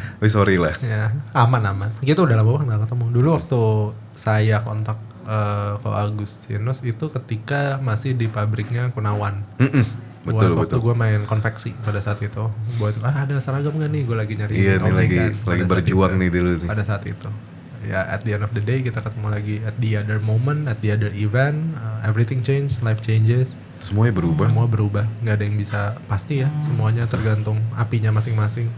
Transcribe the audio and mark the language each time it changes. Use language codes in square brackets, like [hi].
[en] Oh, sorry lah. [id] Ya, aman. Gitu udah lama banget gak ketemu. Dulu waktu saya kontak Ko Agustinus itu ketika masih di pabriknya Gunawan. Betul Waktu betul. gue main konveksi pada saat itu. Buat ada seragam gak nih? Gue lagi nyari. Iya nih lagi pada saat berjuang itu. nih dulu nih. Pada saat itu. [en] Ya at the end of the day [id] kita ketemu lagi [en] at the other moment, at the other event. Everything change, life changes. [id] Semuanya berubah. Semua berubah. Gak ada yang bisa pasti ya. Semuanya tergantung apinya masing-masing.